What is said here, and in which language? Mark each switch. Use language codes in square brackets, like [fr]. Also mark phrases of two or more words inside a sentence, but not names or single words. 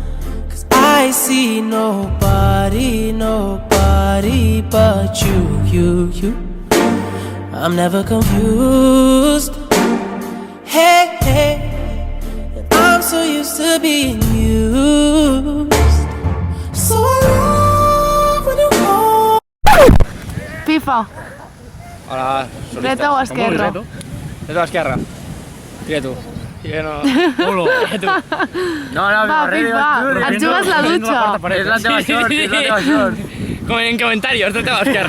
[en] 'Cause I see nobody but you. I'm never confused. Hey, and I'm so used to being used. So I love when you call. [ca] Pifa, Hola, dreta o esquerra? Dreta o esquerra? Tira tu. Jo no... Culo. Tu. Va, Pifa, et jugues la dutxa. És la teva sort, és la teva sort. Com [es] en comentarios, [ca] dreta o esquerra?